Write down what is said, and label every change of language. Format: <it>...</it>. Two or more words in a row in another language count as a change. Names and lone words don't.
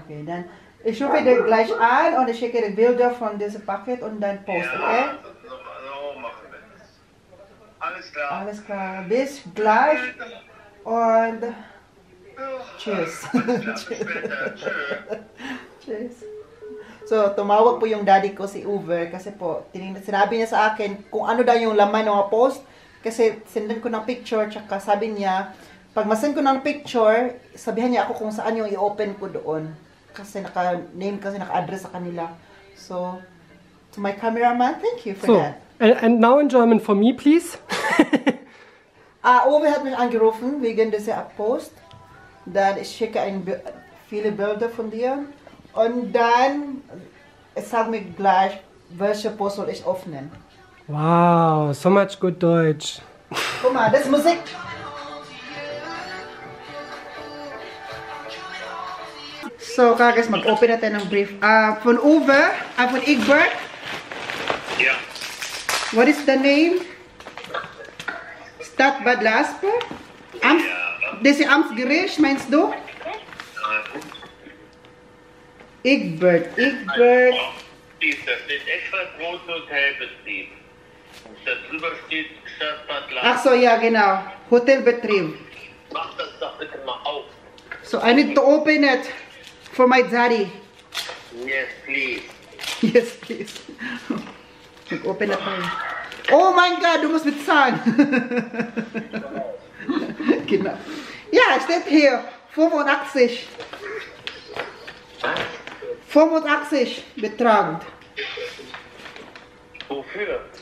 <de>Okay, dann ich rufe dir gleich an und ich schicke dir Bilder von diesem Paket und dann post, okay? Ja, so machen wir das. Alles klar. Alles klar, bis gleich und tschüss. Alles klar, bis später. Tschüss. Tschüss. So,</de> <tl>tumawag po yung daddy ko si Uber kasi po, sinabi niya sa akin kung ano daw yung laman ng mga post kasi sindan ko ng picture tsaka sabi niya, pag masend ko ng picture, sabihan niya ako kung saan yung i-open ko doon. Kasi naka-name kasi naka-address sa kanila.</tl> <en>So, to my cameraman, thank you for So, that. and now in German for me, please.</en> <de>Uwe hat mich angerufen wegen dieser Post. Dann ich schicke viele Bilder von dir. Und dann sag mir gleich, welche Post soll ich öffnen.</de> <en>Wow, so much good Deutsch.</en> <de>Guck mal, das ist Musik. So,</de> <tl>guys, mag-open natin ng brief.</tl> <de>Von Uwe, von Egbert. Ja.</de> <en>What is the name?</en> <de>Stadt Bad Lasper? Das ist Amtsgericht, meinst du? Egbert. Da steht extra Großhotelbetrieb. Und da drüber steht Stadt Bad Ach so, ja, genau. Hotelbetrieb. Mach das doch bitte mal auf.</de> <en>So, I need to open it for my daddy. Yes, please. Yes, please.</en> <tl>Mag-open na tayo.</tl> <de>Oh mein God, du musst bezahlen. Genau. Ja, steht hier 85. 85 Betrag. Wofür?</de>